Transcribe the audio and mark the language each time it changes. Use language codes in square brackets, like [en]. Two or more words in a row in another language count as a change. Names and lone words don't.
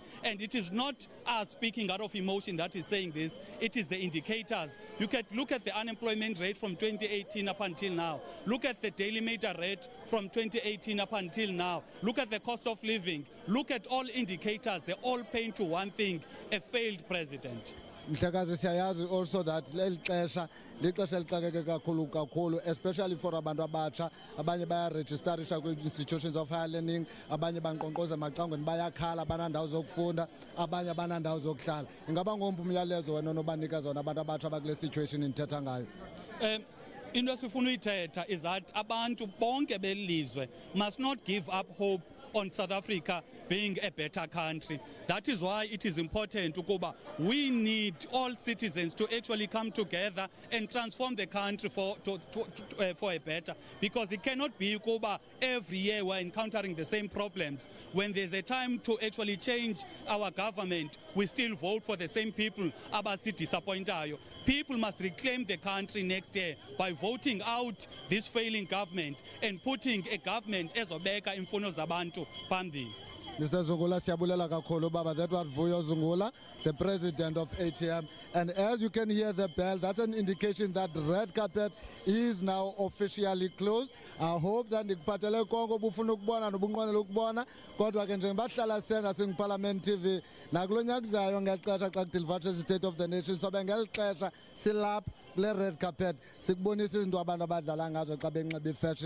[en] And it is not us speaking out of emotion that is saying this. It is the indicators. You can look at the unemployment rate from 2018 up until now. Look at the daily meter rate from 2018 up until now. Look at the cost of living. Look at all indicators. They all point to one thing: a failed president. [xh] Mhlekazi, siyayazi [en] also that [xh] leli xesha lixesha elixakeke kakhulu, [en] especially for [xh] abantu abatsha. Abanye bayarejistarisha kwi- [en] institutions of higher learning, [xh] abanye banqonqoza emacangweni bayakhala, banandawo zokufunda, abanye banandawo zokuhlala. Ingaba ngomphi umyalezo wena onobanika zona abantu abatsha bakule situation nithetha ngayo? Into esifuna uyithetha [en] is that [xh] abantu bonke belizwe [en] must not give up hope on South Africa being a better country. That is why it is important ukuba we need all citizens to actually come together and transform the country for a better. Because it cannot be ukuba every year we're encountering the same problems. When there's a time to actually change our government, we still vote for the same people abasi disappointayo. People must reclaim the country next year by voting out this failing government and putting a government [xh] ezobeka imfuno zabantu phambili. [en] Mr. [xh] Zungula, siyabulela kakhulu baba. [en] That was Vuyo Zungula, the president of ATM. And as you can hear the bell, that's an indication that the red carpet is now officially closed. I hope that [xh] ndikuphathele konke obufuna ukubona nobunqwenela ukubona. Kodwa ke njengoba sihlala senza singuParliament TV, nakulo nyaka kuzayo ngexesha xa kudilivashwa State of the Nation, sobe ngeli xesha silapha kule [en] red carpet [xh] sikubonisa izinto abantu abadlala ngazo xa benxiba ifashion.